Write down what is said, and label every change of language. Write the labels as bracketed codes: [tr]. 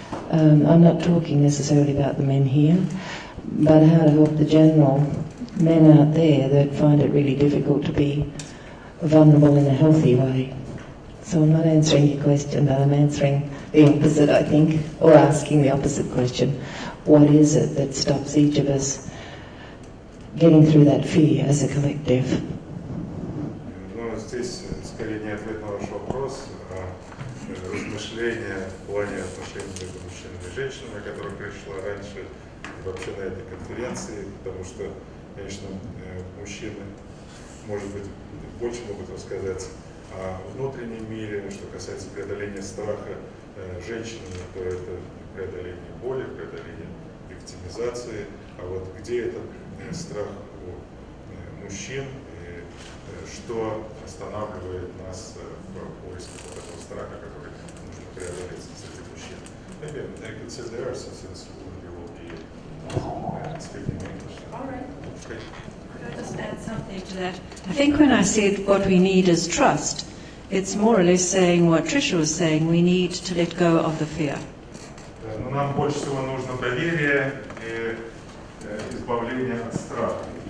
[en] I'm not talking necessarily about the men here, but how to help the general men out there that find it really difficult to be vulnerable in a healthy way. So I'm not answering your question, but I'm answering the opposite, I think, or asking the opposite question. What is it that stops each of us getting through that fear as a collective? [ru] Здесь скорее не ответ на ваш вопрос, а размышления в плане отношений между мужчинами и женщинами, о которых я шла раньше, вообще на этой конференции, потому что, конечно, мужчины, может быть, больше могут рассказать о внутреннем мире, что касается преодоления страха, женщинами, то это преодоление боли, преодоление виктимизации, а вот где этот страх у мужчин, что останавливает нас в поиске вот этого страха, который нужно преодолеть среди мужчин. [en] Maybe I could sit there since you will be speaking English. All right. Okay. Could I just add something to that? I think when I said what we need is trust, it's more or less saying what Tricia was saying, we need to let go of the fear. [ru] Но нам больше всего нужно доверие и избавление от страха.